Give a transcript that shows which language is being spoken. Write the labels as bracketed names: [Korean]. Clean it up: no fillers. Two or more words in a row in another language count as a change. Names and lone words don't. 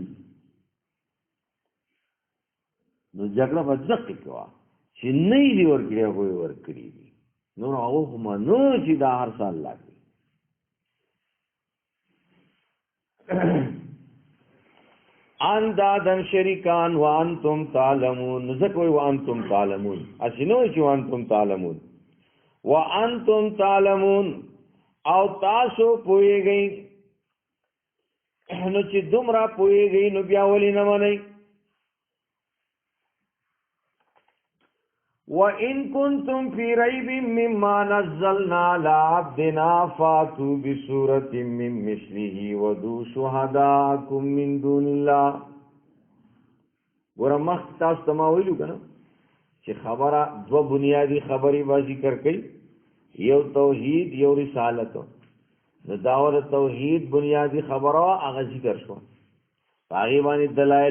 [Pashto] نو جګړه بس کېو چې نه دی ورکړي هغه ورکړي نو هغه منو چې دا هر څه الله کوي اندادن شریکان [Arabic] وانتم تعلمون [Pashto] ذکر [Arabic] وانتم تعلمون [Pashto] اسنو چې [Arabic] وانتم تعلمون وانتم تعلمون [Pashto] او تاسو پوهیږئ نو چې دومره پوهیږئ نو بیا ولې نه منئ [Arabic] وَإِن كُنتُمْ فِي رَيْبٍ مِّمَّا نَزَّلْنَا عَلَىٰ عَبْدِنَا فَأْتُوا بِسُورَةٍ مِّن مِّثْلِهِ وَادْعُوا شُهَدَاءَكُم مِّن دُونِ اللَّهِ [Pashto] ګوره مخکې تاسو ته ما ویلو که نه چې خبره دوه بنیادي خبرې به ذکر کوي یو توحید یو رسالت نو داور توحید بنیادي خبره هغه ذکر شو هغې باندې دلایل